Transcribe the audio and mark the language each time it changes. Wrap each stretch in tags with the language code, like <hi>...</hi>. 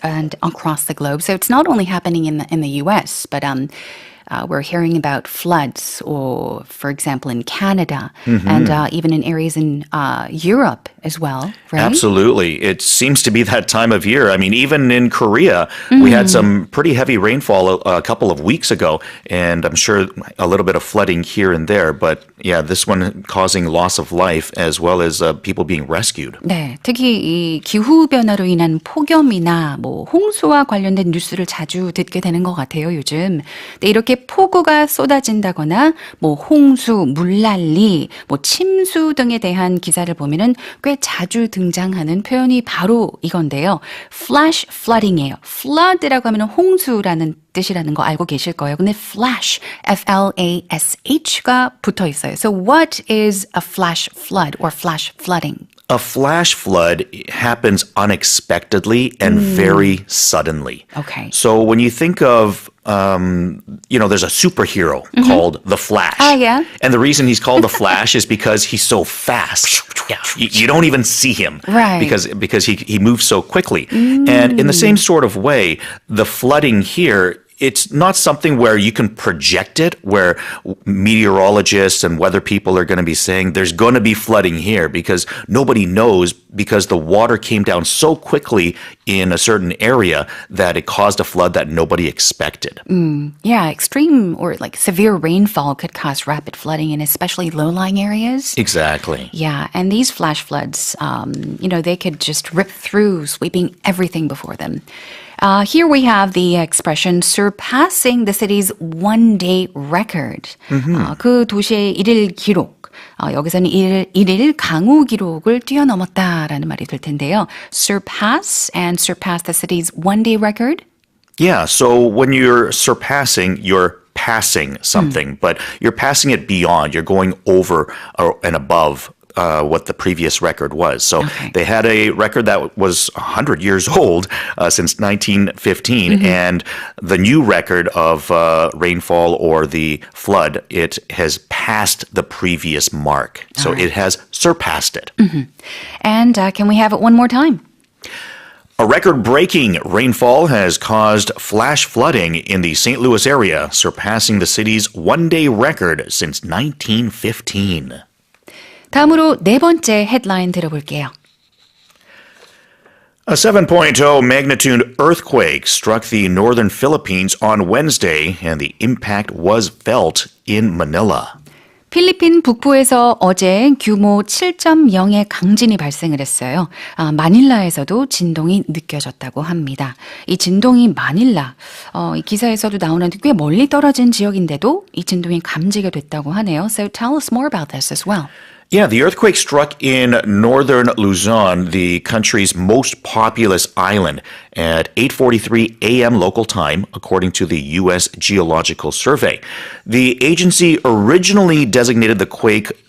<en>and across the globe. So it's not only happening in the U.S., but we're hearing about floods, or for example, in Canada, and even in areas in Europe as well, right? Absolutely. It seems to be that time of year. I mean, even in Korea, we had some pretty heavy rainfall a couple of weeks ago, and I'm sure a little bit of flooding here and there. But yeah, this one causing loss of life as well as people being rescued.</en> <ko>네, 특히 이 기후 변화로 인한 폭염이나 뭐 홍수와 관련된 뉴스를 자주 듣게 되는 것 같아요, 요즘. 근데 이렇게 폭우가 쏟아진다거나 뭐 홍수, 물난리, 뭐 침수 등에 대한 기사를 보면은 꽤 자주 등장하는 표현이 바로 이건데요. flash flooding이에요. flood라고 하면 홍수라는 뜻이라는 거 알고 계실 거예요. 근데 flash, F-L-A-S-H가 붙어 있어요.</ko> <en>So what is a flash flood or flash flooding? A flash flood happens unexpectedly and very suddenly. Okay. So when you think of, there's a superhero called the Flash. Yeah. And the reason he's called the Flash is because he's so fast. Yeah. You don't even see him. Right. Because he moves so quickly. And in the same sort of way, the flooding here, it's not something where you can project it, where meteorologists and weather people are going to be saying there's going to be flooding here, because nobody knows, because the water came down so quickly in a certain area that it caused a flood that nobody expected. Yeah, extreme or like severe rainfall could cause rapid flooding in especially low-lying areas. Exactly. Yeah, and these flash floods, they could just rip through, sweeping everything before them. Here we have the expression surpassing the city's one-day record.</en> <ko>그 도시의 일일 기록. 여기서는 일일 강우 기록을 뛰어넘었다라는 말이 될 텐데요.</ko> <en>Surpass and surpass the city's one-day record. Yeah, so when you're surpassing, you're passing something, but you're passing it beyond. You're going over and above what the previous record was. So they had a record that was 100 years old since 1915, and the new record of rainfall or the flood, it has passed the previous mark. So it has surpassed it. And can we have it one more time? A record-breaking rainfall has caused flash flooding in the St. Louis area, surpassing the city's one-day record since 1915.</en> <ko>다음으로 네 번째 헤드라인 들어볼게요.</ko> <en>A 7.0 magnitude earthquake struck the northern Philippines on Wednesday, and the impact was felt in Manila.</en> <ko>필리핀 북부에서 어제 규모 7.0의 강진이 발생을 했어요. 마닐라에서도 진동이 느껴졌다고 합니다. 이 진동이 마닐라, 이 기사에서도 나오는데 꽤 멀리 떨어진 지역인데도 이 진동이 감지가 됐다고 하네요.</ko> <en>So tell us more about this as well. Yeah, the earthquake struck in northern Luzon, the country's most populous island, at 8:43 a.m. local time, according to the U.S. Geological Survey. The agency originally designated the quake</en>